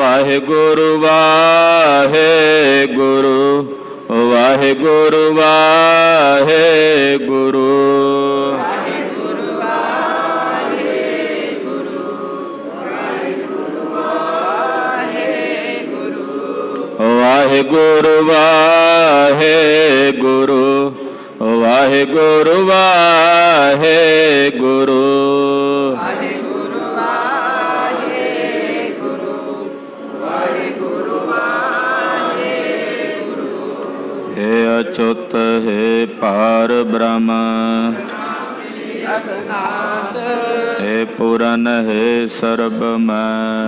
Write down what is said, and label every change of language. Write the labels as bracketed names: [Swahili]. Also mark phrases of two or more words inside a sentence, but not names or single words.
[Punjabi] ਵਾਹਿਗੁਰੂ ਵਾਹਿਗੁਰੂ ਵਾਹਿਗੁਰੂ ਵਾਹਿਗੁਰੂ ਵਾਹਿਗੁਰੂ ਵਾਹਿਗੁਰੂ ਵਾਹਿਗੁਰੂ ਵਾਹਿਗੁਰੂ ਹੇ ਅਚੁਤ ਹੇ ਪਾਰ ਬ੍ਰਹਮ ਹੇ ਪੂਰਨ ਹੇ ਸਰਬਮਈ